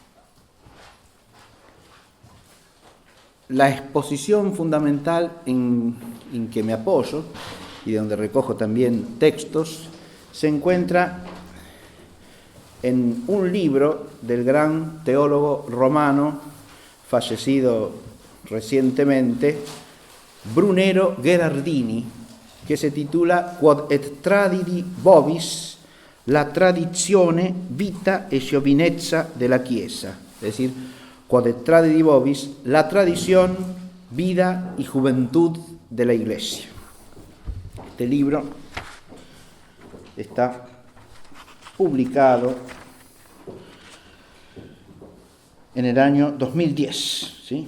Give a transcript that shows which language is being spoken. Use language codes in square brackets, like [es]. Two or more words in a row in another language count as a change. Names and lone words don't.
[es] La exposición fundamental en que me apoyo, y de donde recojo también textos, se encuentra en un libro del gran teólogo romano, fallecido recientemente, Brunero Gherardini, que se titula [la] Quod et tradidi vobis, [it] la tradizione, vita e giovinezza della Chiesa. [es] Es decir, [la] Quod et tradidi vobis, [es] la tradición, vida y juventud de la Iglesia. Este libro está publicado en el año 2010, ¿sí?